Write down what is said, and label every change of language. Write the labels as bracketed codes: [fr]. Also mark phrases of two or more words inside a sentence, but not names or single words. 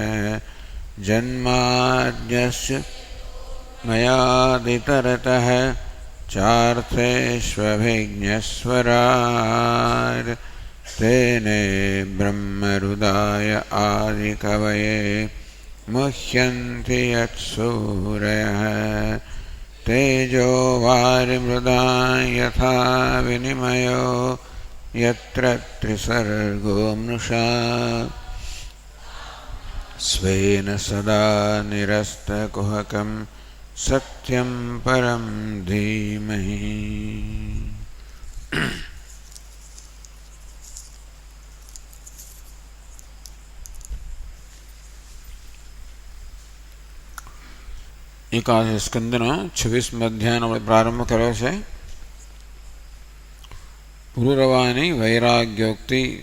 [sa] जन्माद्यस्य मयादितरतः चार्थेष्वभिज्ञस्वराट् तेने ब्रह्महृदाय आदिकवये मुह्यन्ति यत्सूरयः तेजो वारिमृदां यथा विनिमयो यत्र त्रिसर्गो मृषा स्वेन सदा निरस्तकुहकं सत्यं परं धीमहि। [gu] એકાદશ સ્કંદનો 26મ અધ્યાયનો આપણે પ્રારંભ કર્યો છે. પુરુરવાની વૈરાગ્યોક્તિ.